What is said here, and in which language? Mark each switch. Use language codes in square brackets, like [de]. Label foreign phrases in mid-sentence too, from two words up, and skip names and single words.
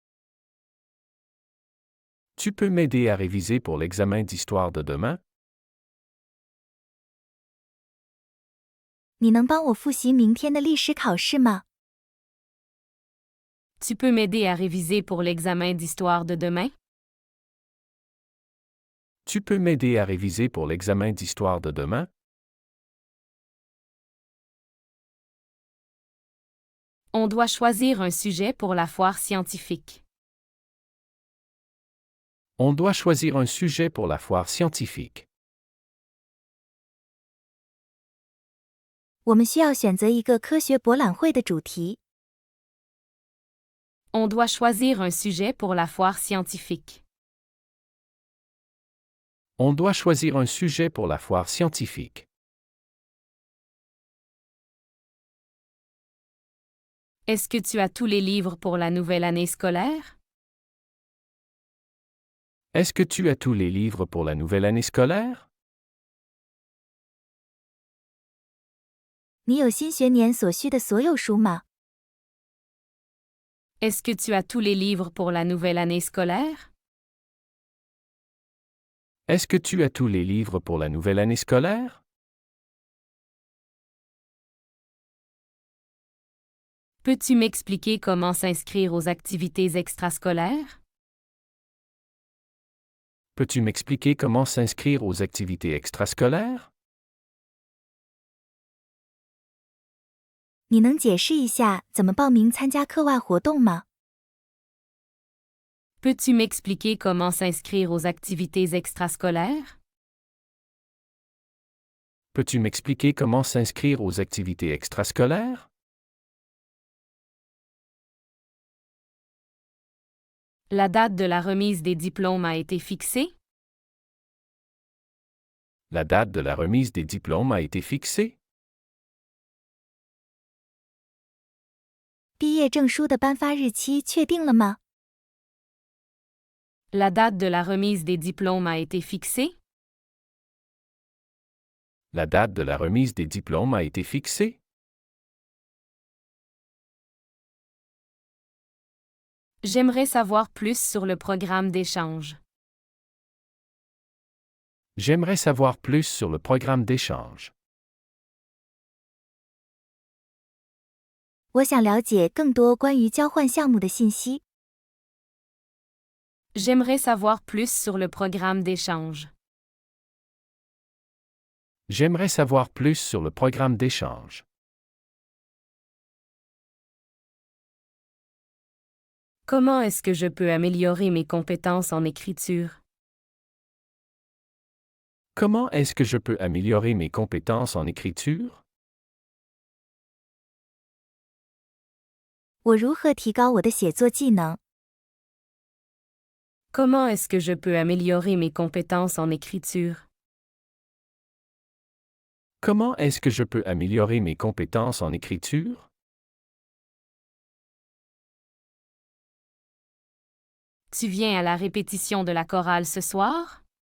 [fr] Tu peux m'aider à réviser pour l'examen d'histoire de demain? [zh] 你能帮我复习明天的历史考试吗？ [fr] Tu peux m'aider à réviser pour l'examen d'histoire de demain? Tu peux m'aider à réviser pour l'examen d'histoire de demain? On doit choisir un sujet pour la foire scientifique. On doit choisir un sujet pour la foire scientifique. [zh] 我们需要选择一个科学博览会的主题。 [fr] On doit choisir un sujet pour la foire scientifique. On doit choisir un sujet pour la foire scientifique. Est-ce que tu as tous les livres pour la nouvelle année scolaire? Est-ce que tu as tous les livres pour la nouvelle année scolaire? [zh] 你有新学年所需的所有书吗？ [fr] Est-ce que tu as tous les livres pour la nouvelle année scolaire? Est-ce que tu as tous les livres pour la nouvelle année scolaire? Peux-tu m'expliquer comment s'inscrire aux activités extrascolaires? Peux-tu m'expliquer comment s'inscrire aux activités extrascolaires? [zh] 你能解释一下怎么报名参加课外活动吗？ [fr] Peux-tu m'expliquer comment s'inscrire aux activités extrascolaires? Peux-tu m'expliquer comment s'inscrire aux activités extrascolaires? La date de la remise des diplômes a été fixée? La date de la remise des diplômes a été fixée? [zh] 毕业证书的颁发日期确定了吗？ [fr] La date de la remise des diplômes a été fixée? La date de la remise des diplômes a été fixée? J'aimerais savoir plus sur le programme d'échange. J'aimerais savoir plus sur le programme d'échange. [zh] 我想了解更多关于交换项目的信息。 [fr] J'aimerais savoir plus sur le programme d'échange. J'aimerais savoir plus sur le programme d'échange. Comment est-ce que je peux améliorer mes compétences en écriture? Comment est-ce que je peux améliorer mes compétences en écriture? [zh] 我如何提高我的写作技能？ [fr] Comment est-ce que je peux améliorer mes compétences en écriture? Comment est-ce que je peux améliorer mes compétences en écriture? Tu viens à la répétition de la chorale ce soir?